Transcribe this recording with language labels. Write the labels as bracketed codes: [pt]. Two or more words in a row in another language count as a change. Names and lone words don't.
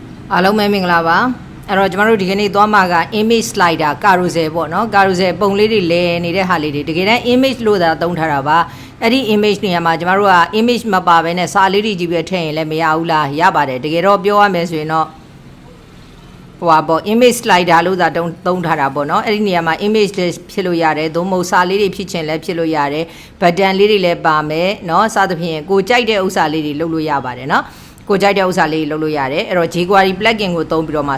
[my] အားလုံးပဲမင်္ဂလာပါအဲ့တော့ကျွန်တော်တို့ဒီကနေ့သွားမှာက [en] image slider carousel [my] ပေါ့နော် carousel ပုံလေးတွေလဲနေတဲ့ဟာလေးတွေတကယ်တမ်း image လို့သာသုံးထားတာပါအဲ့ဒီ image နေရာမှာကျွန်တော်တို့က image မပါဘဲနဲ့စာလေးတွေကြီးပဲထည့်ရင်လည်းမရဘူးလားရပါတယ်တကယ်တော့ပြောရမယ်ဆိုရင်တော့ဟိုပါပေါ့ [en] image slider [my] လို့သာ သုံးထားတာပေါ့နော်အဲ့ဒီနေရာမှာ image လေးဖြစ်လို့ရတယ်သို့မဟုတ်စာလေးတွေဖြစ်ချင်လည်းဖြစ်လို့ရတယ် button လေးတွေလည်းပါမယ်နော်စသဖြင့်ကိုကြိုက်တဲ့ဥစ္စာလေးတွေလုပ်လို့ရပါတယ်နော်ကိုကြိုက်တဲ့ဥစ္စာလေးလုပ်လို့ရတယ်အဲ့တော့ [en] JQuery plugin [my] ကိုသုံးပြီးတော့မှ